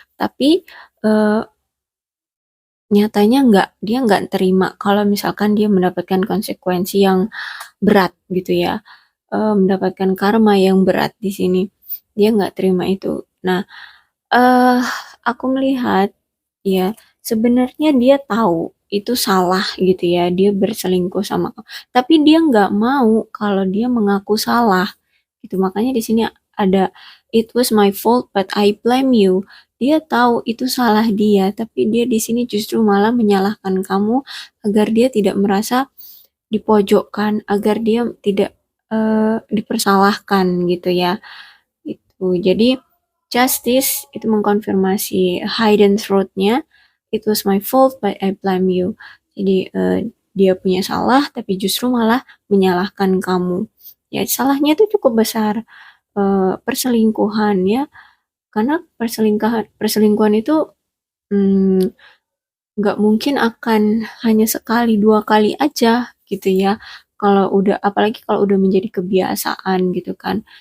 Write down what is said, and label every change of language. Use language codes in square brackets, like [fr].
[id] Tapi eh, nyatanya dia nggak terima kalau misalkan dia mendapatkan konsekuensi yang berat gitu ya. Mendapatkan karma yang berat di sini. Dia nggak terima itu. Nah, eh aku melihat ya sebenarnya dia tahu itu salah gitu ya. Dia berselingkuh sama kamu. Tapi dia nggak mau kalau dia mengaku salah gitu. Makanya di sini ada [en] it was my fault but I blame you. [id] Dia tahu itu salah dia, tapi dia di sini justru malah menyalahkan kamu agar dia tidak merasa dipojokkan, agar dia tidak dipersalahkan gitu ya. Itu. Jadi justice itu mengkonfirmasi hidden truth-nya. [en] It was my fault but I blame you. [id] Jadi dia punya salah tapi justru malah menyalahkan kamu. Ya salahnya itu cukup besar. Perselingkuhan ya, karena perselingkuhan itu mm, nggak mungkin akan hanya sekali dua kali aja gitu ya, kalau udah apalagi kalau udah menjadi kebiasaan gitu kan.